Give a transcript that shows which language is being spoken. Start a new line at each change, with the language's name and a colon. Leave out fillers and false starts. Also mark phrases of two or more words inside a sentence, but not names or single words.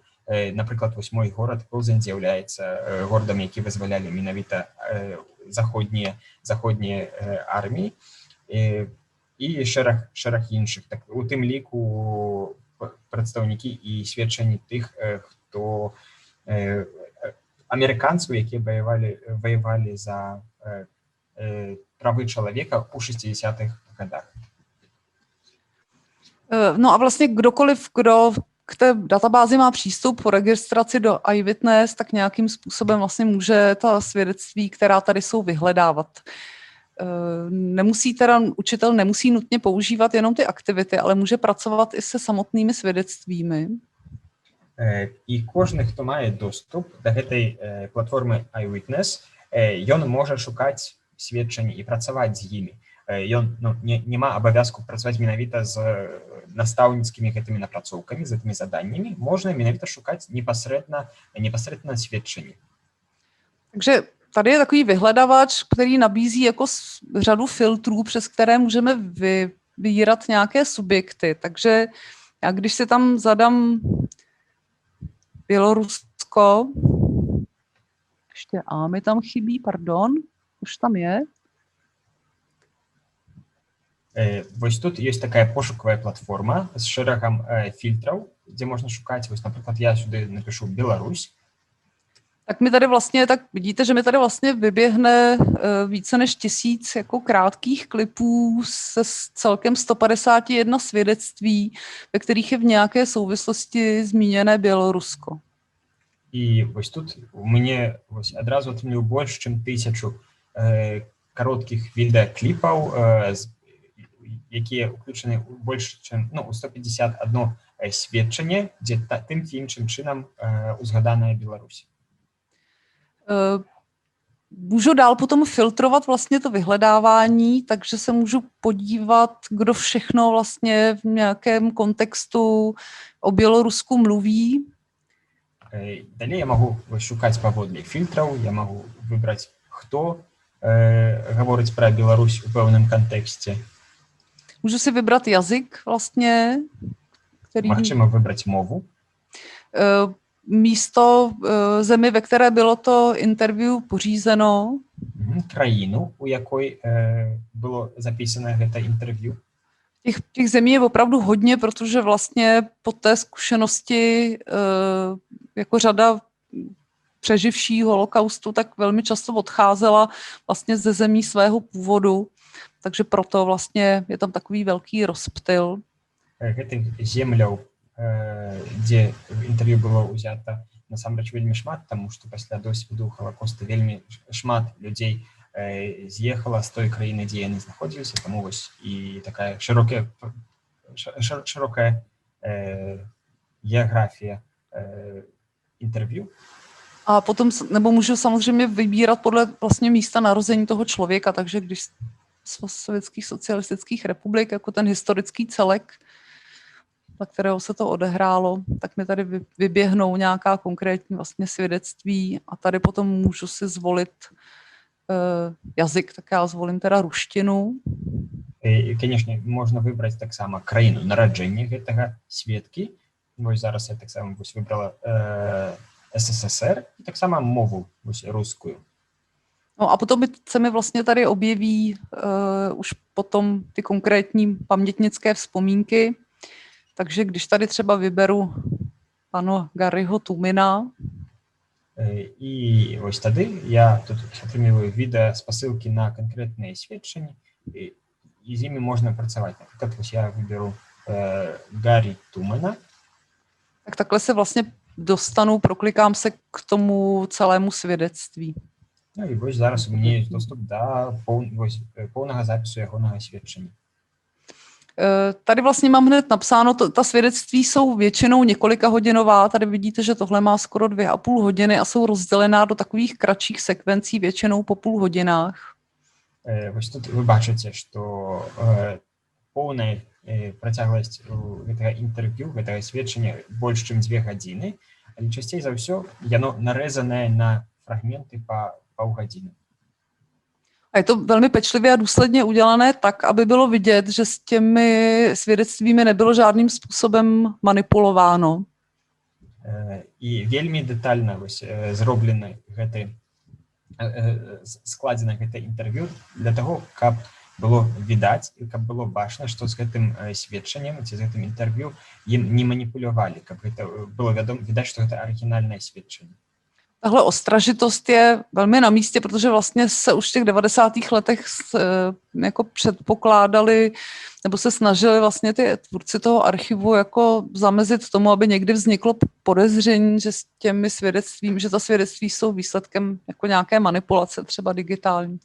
Belarusian: Напрыклад, вось мой горад Плзень з'яўляецца горадам, які вызвалялі менавіта заходнія арміі і шэраг іншых. Так, у тым ліку прадстаўнікі і сведчанні тых, хто амерыканцаў, якія ваявалі за правы чалавека у 60-х годах.
Czech: No a vlastně kdokoliv, kdo k té databázi má přístup po registraci do iWitness, tak nějakým způsobem vlastně může ta svědectví, která tady jsou, vyhledávat. Učitel nemusí nutně používat jenom ty aktivity, ale může pracovat i se samotnými svědectvími.
Belarusian: І кожны, хто мае доступ да гэтай платформы iWitness, ён можа шукаць сведчанні і працаваць з імі. Ён не ма абавязку працаваць менавіта з настаўніцкімі гэтымі напрацоўкамі, з гэтымі заданнямі. Можна менавіта шукаць непосредственно сведчанні.
Czech: Takže tady je takový vyhledavač, který nabízí jako řadu filtrů, přes které můžeme vybírat nějaké subjekty. Takže já když si tam zadám Bělorusko, ještě A mi tam chybí, pardon, už tam je.
Belarusian: Вось тут ёсць такая пошуковая платформа з шэрагам фільтраў, дзе можна шукаць. Вось, напрыклад,
Ukrainian: я сюди напишу Беларусь.
Czech: Tak mi tady vlastně, tak vidíte, že mi tady vlastně vyběhne více než 1000 jako krátkých klipů se celkem 151 svědectví, ve kterých je v nějaké souvislosti zmíněné Bělorusko.
Belarusian: І вось тут у мяне вось адразу атрымліваю больш, чым 1000 кароткіх відэакліпаў, якія ўключаны больш, чым у 151 сведчанне, дзе тым ці іншым чынам узгаданая Беларусь.
Czech: Můžu dál potom filtrovat vlastně to vyhledávání, takže se můžu podívat, kdo všechno vlastně v nějakém kontextu o Bělorusku mluví.
Belarusian: Далей я магу шукаць паводле фільтраў, я магу выбраць, хто гаворыць пра Беларусь у пэўным кантэксце.
Czech: Můžu si vybrat jazyk vlastně, který...
Belarusian: Магчыма выбраць мову.
Czech: Místo zemi, ve které bylo to interview pořízeno.
Ukrainian: Країну,
Belarusian: у якой bylo записано гэта interview.
Czech: Těch zemí je opravdu hodně, protože vlastně po té zkušenosti jako řada přeživší holokaustu tak velmi často odcházela vlastně ze zemí svého původu, takže proto vlastně je tam takový velký rozptyl.
Belarusian: Гэтых земляў, дзе інтэрв'ю было ўзята, насамрэч вельмі шмат, таму што пасля досведу Халакоста вельмі шмат людзей з'ехала з той краіны, дзе яны знаходзіліся, таму вось і такая
Russian: широкая география интервью.
Czech: A potom, nebo můžu samozřejmě vybírat podle vlastně místa narození toho člověka, takže když z sovětských socialistických republik, jako ten historický celek, za kterého se to odehrálo, tak mi tady vyběhnou nějaká konkrétní vlastně svědectví a tady potom můžu si zvolit jazyk, tak já zvolím teda ruštinu.
Belarusian: І, конечно, можна выбраць таксама краіну нараджэння гэтага сведкі. Вось зараз я таксама выбрала СССР і таксама мову рускую.
Czech: No a potom se mi vlastně tady objeví už potom ty konkrétní pamětnické vzpomínky. Takže když tady třeba vyberu pana Garyho Tumina.
Belarusian: І ось тады я тут атрымліваю відэаспасылкі на канкрэтныя сведчанні, і з імі можна працаваць. Напрыклад, вось я выберу Гарі Тумана.
Czech: Tak takhle se vlastně dostanu, proklikám se k tomu celému svědectví.
Belarusian: No і вось зараз у мяне ёсць доступ да поўнага запісу ягонага сведчання.
Czech: Tady vlastně mám hned napsáno, ta svědectví jsou většinou několikahodinová, tady vidíte, že tohle má skoro 2,5 hodiny a jsou rozdělená do takových kratších sekvencí, většinou po půl hodinách.
Belarusian: Вось тут вы бачыце, што поўная працягласць гэтага інтэрв'ю, гэтага сведчання больш чым 2 гадзіны, але часцей за ўсё яно нарэзанае на фрагменты па паўгадзіны.
Czech: A je to velmi pečlivě a důsledně udělané tak, aby bylo vidět, že s těmi svědectvími nebylo žádným způsobem manipulováno.
Belarusian: І вельмі дэтальна зроблена складзена гэта інтэрв'ю для таго, каб было відаць і каб было бачна, што з гэтым сведчаннем ці з гэтым інтэрв'ю ім не маніпулявалі, каб гэта было відаць, што гэта арыгінальнае сведчанне.
Czech: Tahle ostražitost je velmi na místě, protože vlastně se už v těch 90. letech jako předpokládali nebo se snažili vlastně ty tvůrci toho archivu jako zamezit tomu, aby někdy vzniklo podezření, že s těmi svědectvími, že ta svědectví jsou výsledkem jako nějaké manipulace, třeba digitální.